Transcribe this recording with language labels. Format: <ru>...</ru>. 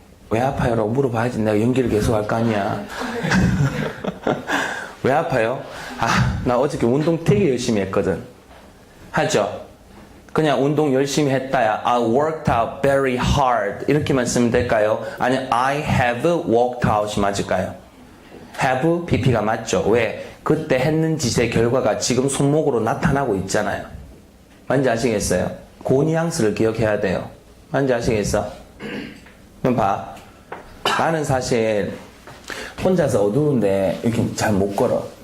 <ko>왜 아파요? 라고 물어봐야지. 내가 연기를 계속 할 거 아니야. 왜 아파요? 나 어저께 운동 되게 열심히 했거든. 하죠? 그냥 운동 열심히 했다야.</ko> <en>I worked out very hard.</en> <ko>이렇게만 쓰면 될까요? 아니면</ko> <en>I have worked out</en> <ko>이 맞을까요? have, pp가 맞죠? 왜? 그때 했는 짓의 결과가 지금 손목으로 나타나고 있잖아요. 뭔지 아시겠어요? 그 뉘앙스를 기억해야 돼요. 뭔지 아시겠어? 그럼 봐. 나는 사실 혼자서 어두운데 이렇게 잘 못 걸어.</ko>